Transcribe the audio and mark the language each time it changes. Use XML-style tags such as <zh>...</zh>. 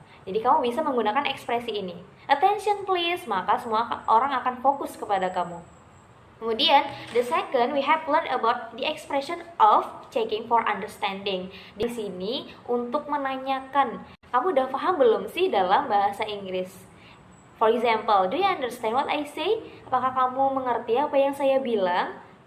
<id>Jadi kamu bisa menggunakan ekspresi ini.</id> <en>Attention please,</en> <id>maka semua orang akan fokus kepada kamu. Kemudian,</id> <en>the second, we have learned about the expression of checking for understanding.</en> <id>Di sini untuk menanyakan, kamu udah paham belum sih dalam bahasa Inggris?</id> <en>For example, do you understand what I say?</en> <id>Apakah kamu mengerti apa yang saya bilang?</id>